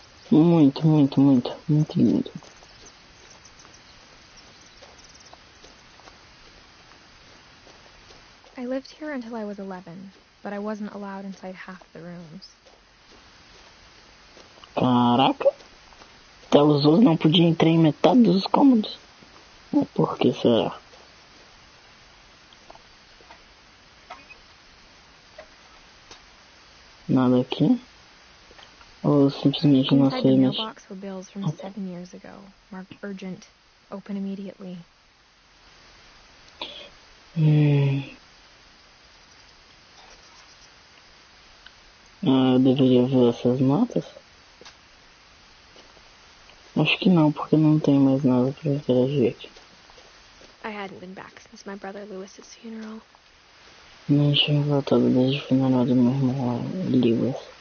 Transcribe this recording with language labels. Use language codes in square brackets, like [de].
[pt] Muito lindo. [en] I lived here until I was 11, but I wasn't allowed inside half the rooms. [pt] Caraca. Até os outros não podiam entrar em metade dos cômodos. Por que será? Nada aqui? Ou simplesmente não sei, mas... [en] mailbox were bills from 7 years ago, marked urgent, open immediately. [pt] Eu deveria ver essas notas? Acho que não, porque não tem mais nada pra interagir aqui. [en] I hadn't been back since my brother Lewis's funeral. [pt] Não tinha voltado desde o funeral do meu irmão Lewis.